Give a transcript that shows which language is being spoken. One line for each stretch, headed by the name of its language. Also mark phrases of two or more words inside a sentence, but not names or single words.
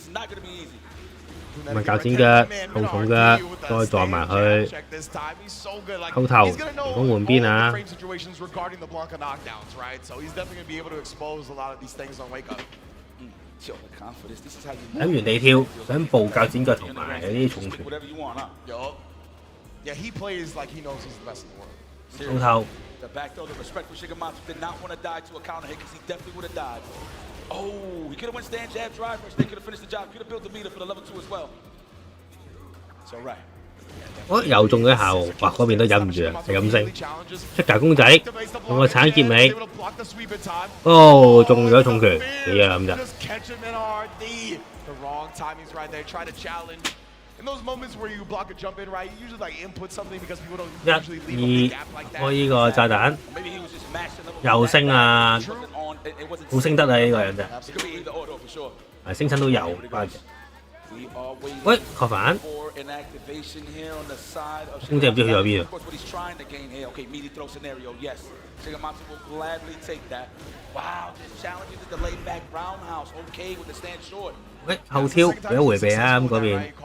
Cantonese: 咁啊鉸剪腳、後重腳，再撞埋去，後頭成功換邊啊！喺原地跳，想步鉸剪腳同埋啲重拳。後頭。
English: The back throw, the respect for Shigematsu did not want to die to a counter hit because he definitely would have died. Oh, he could have went stand jab drive first. They could have finished the job. Could have built the meter for the level 2 as well. It's all right.
Cantonese: 又中咗一下喎，哇！嗰邊都忍唔住啊，係咁升，出格公仔，用個鏟結尾，哦，中咗重拳，幾樣咁咋？
English: In those moments where you block a jump in, right, you usually like input something because people don't usually leave a gap like that.
Cantonese: 開呢個炸彈，又升啊！好升得啊！呢個人真係升親都有關嘅。喂，確反，公仔唔知去咗邊啊？喂，後挑俾咗迴避啊！咁嗰邊。